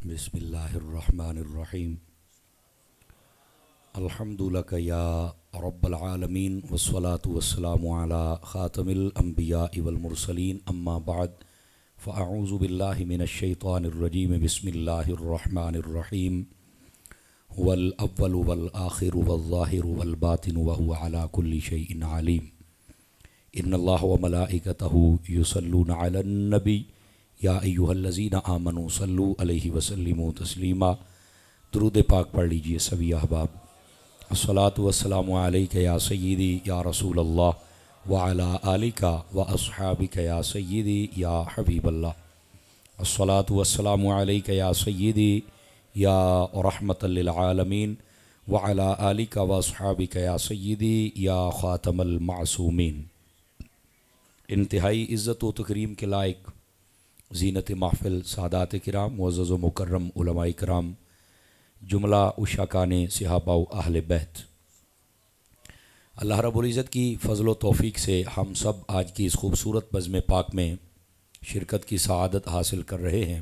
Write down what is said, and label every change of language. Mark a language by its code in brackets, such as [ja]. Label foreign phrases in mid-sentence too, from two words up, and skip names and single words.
[ar] بسم الله الرحمن الرحيم. الحمد لله يا رب العالمين والصلاة والسلام على خاتم الأنبياء والمرسلين أما بعد فأعوذ بالله من الشيطان الرجيم. بسم الله الرحمن الرحيم. هو الأول والآخر والظاهر والباطن وهو على كل شيء عليم. إن الله وملائكته يصلون على النبي يا أيها الذين آمنوا صلوا عليه وسلموا تسليما. [hi] दुरूद पाक पढ़ लीजिए सभी अहबाब। [ar] الصلاة والسلام عليك يا سيدي يا رسول الله وعلى آلك وأصحابك يا سيدي يا حبيب الله. الصلاة والسلام عليك يا سيدي يا رحمة للعالمين وعلى آلك وأصحابك يا سيدي يا خاتم المعصومين. [hi] इंतहाई इज़्ज़त व तकरीम के लायक ज़ीनत महफ़िल सादात किराम मुअज़्ज़ज़ व मुकर्रम उलमाए किराम जुमला उशाकाने सहाबा व अहले बैत, [ar] الله رب العزة [hi] की फ़ज़ल व तौफ़ीक़ से हम सब आज की इस खूबसूरत बज़्म पाक में शिरकत की सआदत हासिल कर रहे हैं।